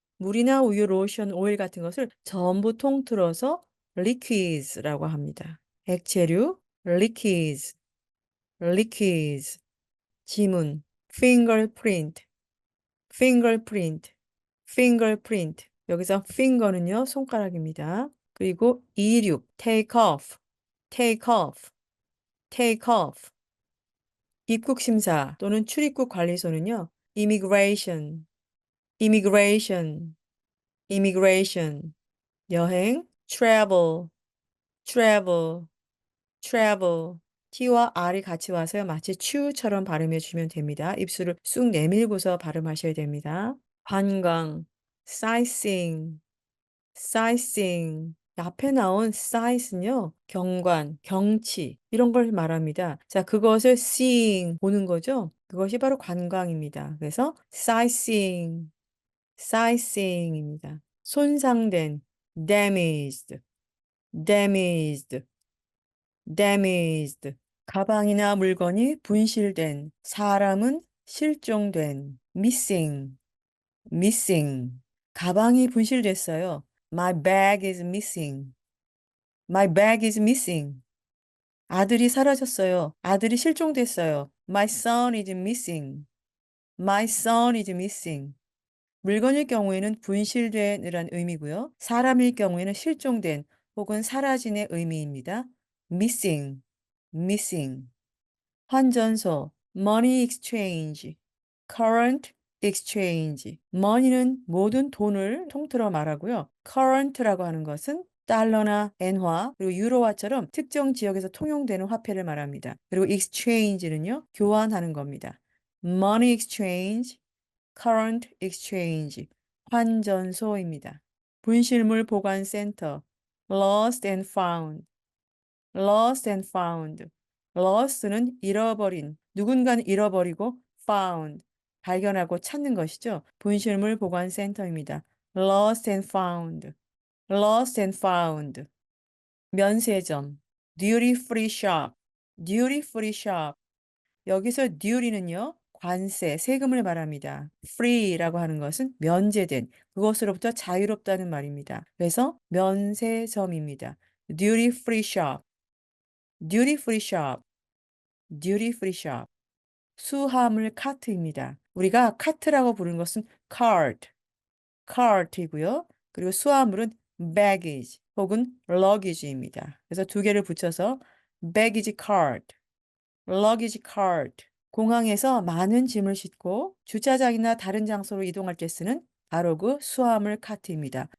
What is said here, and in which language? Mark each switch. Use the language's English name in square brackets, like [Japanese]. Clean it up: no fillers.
[Korean] 물이나 우유, 로션, 오일 같은 것을 전부 통틀어서 liquids라고 합니다. [English] 액체류, liquids, liquids. 지문, fingerprint, fingerprint, fingerprint. [Korean] 여기서 finger는요, 손가락입니다. [English] 그리고 이륙, take off, take off, take off. [Korean] 입국 심사 또는 출입국 관리소는요, immigration, immigration, immigration. [English] 여행, travel, travel, travel. [Korean] T와 R이 같이 와서 마치 chew처럼 발음해 주시면 됩니다. 입술을 쑥 내밀고서 발음하셔야 됩니다. [English] 관광, sightseeing, sightseeing. [Korean] 앞에 나온 sight은요, 경관, 경치, 이런 걸 말합니다. 자, 그것을 seeing, 보는 거죠? 그것이 바로 관광입니다. [English] 그래서 sightseeing, sightseeing입니다. [Korean] 손상된, damaged, damaged, damaged. 가방이나 물건이 분실된, 사람은 실종된. missing, missing. 가방이 분실됐어요. [English] My bag is missing. My bag is missing. [Korean] 아들이 사라졌어요. 아들이 실종됐어요. [English] My son is missing. My son is missing. [Korean] 물건일 경우에는 분실된이란 의미고요. 사람일 경우에는 실종된 혹은 사라진의 의미입니다. [English] missing, missing. 환전소, money exchange, current exchange. [Korean] money는 모든 돈을 통틀어 말하고요. current라고 하는 것은 달러나 엔화, 그리고 유로화처럼 특정 지역에서 통용되는 화폐를 말합니다. 그리고 exchange는요, 교환하는 겁니다. [English] money exchange, current exchange, 환전소입니다. 분실물 보관센터, lost and found, lost and found. [Korean] lost는 잃어버린, 누군가는 잃어버리고 found, 발견하고 찾는 것이죠. 분실물 보관센터입니다. [English] lost and found, lost and found. 면세점, duty free shop, duty free shop. [Korean] 여기서 duty는요, 관세, 세금을 말합니다. free라고 하는 것은 면제된, 그것으로부터 자유롭다는 말입니다. 그래서 면세점입니다. [English] duty free shop, duty free shop, duty free shop. [Korean] 수화물 카트입니다. 우리가 카트라고 부르는 것은 cart, cart이고요. 그리고 수화물은 baggage 혹은 luggage입니다. 그래서 두 개를 붙여서 baggage cart, luggage cart. 공항에서 많은 짐을 싣고 주차장이나 다른 장소로 이동할 때 쓰는 바로 그 수화물 카트입니다.